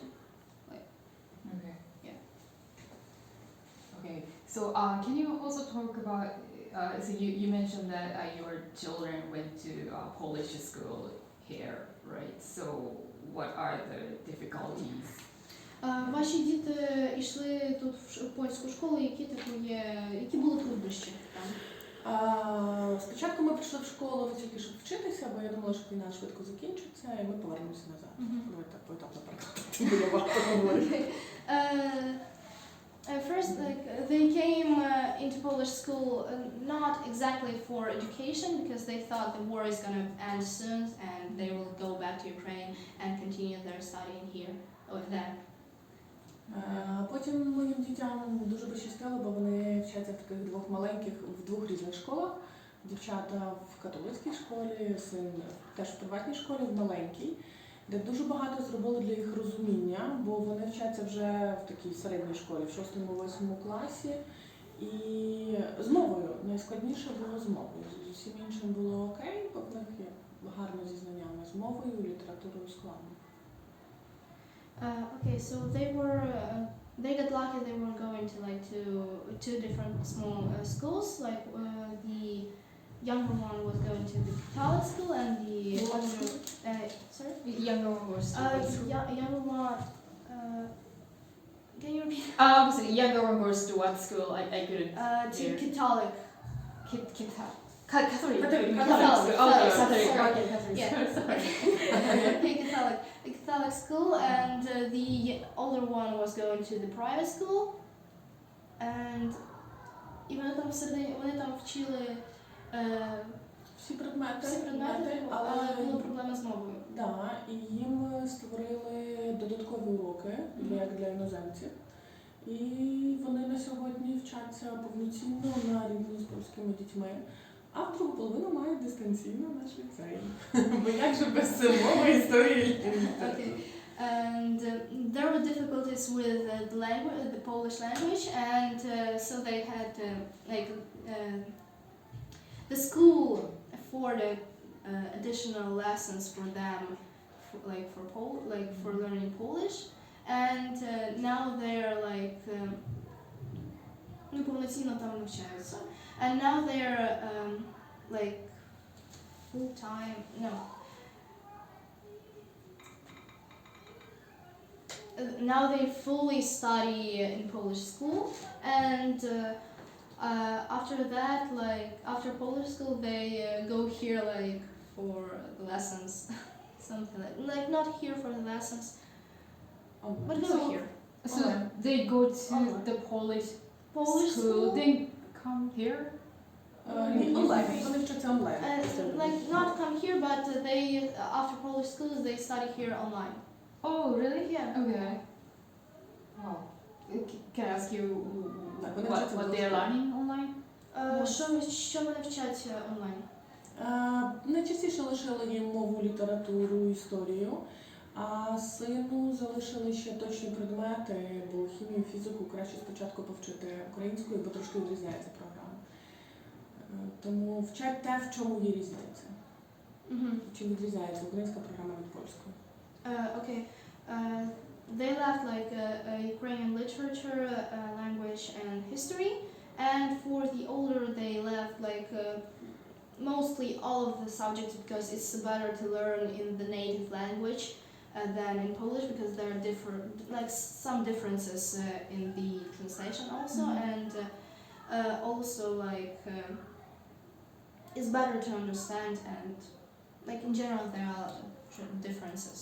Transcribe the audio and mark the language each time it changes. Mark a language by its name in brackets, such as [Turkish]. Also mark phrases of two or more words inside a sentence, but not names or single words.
[English] Okay. Yeah. Okay. So can you also talk about? So you mentioned that your children went to Polish school here, right? So what are the difficulties? [Ukrainian] Ваші діти йшли тут в польську школу, які були труднощі там? Спочатку ми прийшли в школу тільки щоб вчитися, бо я думала, що війна швидко закінчиться, і ми повернемося назад. Ми так поетапно переходимо. [English] First, they came into Polish school not exactly for education, because they thought the war is going to end soon and they will go back to Ukraine and continue their studying here with them. [Ukrainian] Потім моїм дітям дуже пощастило, бо вони вчаться в таких в двох різних школах. Дівчата в католицькій школі, син теж в приватній школі, в маленькій, де дуже багато зробили для їх розуміння, бо вони вчаться вже в такій середній школі, в 6-8 класі. І з мовою. Найскладніше було з мовою. З усім іншим було окей, бо в них є гарно зі знаннями з мовою, літературою складно. [English] Okay, so they got lucky. They were going to two different small schools. Like the younger one was going to the Catholic school, and the older, sorry, Younger one was. younger one. Can you repeat? So the younger one goes to what school? I couldn't. To hear. Catholic. Catholic. Catholic. Okay, Catholic. Catholic. Yes. public school, and the older one was going to the private school. [Ukrainian] And і вони там вчили Всі предмети, але були проблеми з мовою. Да, і їм створили додаткові уроки для іноземців. І вони на сьогодні вчаться повноцінно на рівні з польськими дітьми. А в другу половину мають дистанційно наш ліцей. Бо як же без мови, історії і літератури? [English] And there were difficulties with the language, the Polish language, and so they had the school afforded additional lessons for them, for learning Polish, and now they're [Ukrainian] повноцінно там навчаються, [English] and now they're full time. Now they fully study in Polish school, and after that, after Polish school, they go here for the lessons, something like not here for the lessons, but go here. So they go to the Polish school, then come here? [Ukrainian] Онлайн. Вони вчаться онлайн. [English] Not come here, but they after Polish school they study here online. Oh, really? Yeah. Okay. Wow. Can I ask you what they are learning online? [Ukrainian] Що вони вчать онлайн? Найчастіше лишили їм мову, літературу, історію, а сину залишили ще точні предмети, бо хімію, фізику краще спочатку повчити українською, бо трошки відрізняється програма. Тому вчать те, в чому є різниця. Чим відрізняється українська програма від польської. [English] Okay. They left Ukrainian literature, language, and history. And for the older, they left mostly all of the subjects because it's better to learn in the native language than in Polish because there are some differences in the translation also, and also it's better to understand, and in general there are differences.